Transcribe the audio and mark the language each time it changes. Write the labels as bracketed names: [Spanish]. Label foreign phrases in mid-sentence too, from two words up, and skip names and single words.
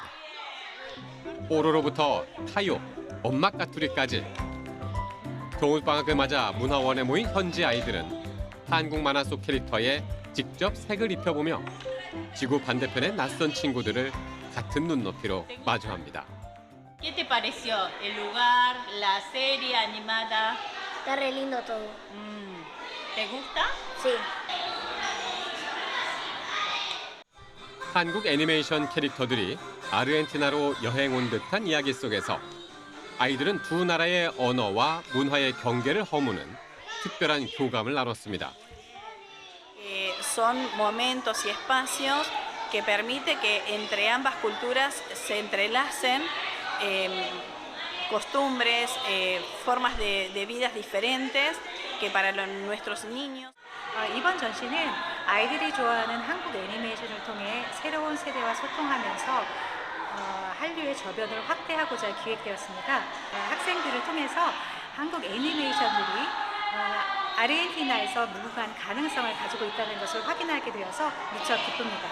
[Korean] 뽀로로부터 타요, 엄마 까투리까지. 겨울방학을 맞아 문화원에 모인 현지 아이들은 한국 만화 속 캐릭터에 직접 색을 입혀보며 지구 반대편의 낯선 친구들을 같은 눈높이로 마주합니다. [Spanish] ¿Qué te pareció el lugar, la serie animada? Está re lindo todo. ¿Te gusta? Sí. [Korean] 한국 애니메이션 캐릭터들이 아르헨티나로 여행 온 듯한 이야기 속에서 아이들은 두 나라의 언어와 문화의 경계를 허무는 특별한 교감을 나눴습니다. [Spanish] Son momentos y espacios que permite que entre ambas culturas se entrelacen costumbres, formas de vidas diferentes que para nuestros niños. [Korean] 이번 전시는 아이들이 좋아하는 한국 애니메이션을 통해 새로운 세대와 소통하면서 한류의 저변을 확대하고자 기획되었습니다. 학생들을 통해서 한국 애니메이션들이 아르헨티나에서 무궁한 가능성을 가지고 있다는 것을 확인하게 되어서 무척 기쁩니다.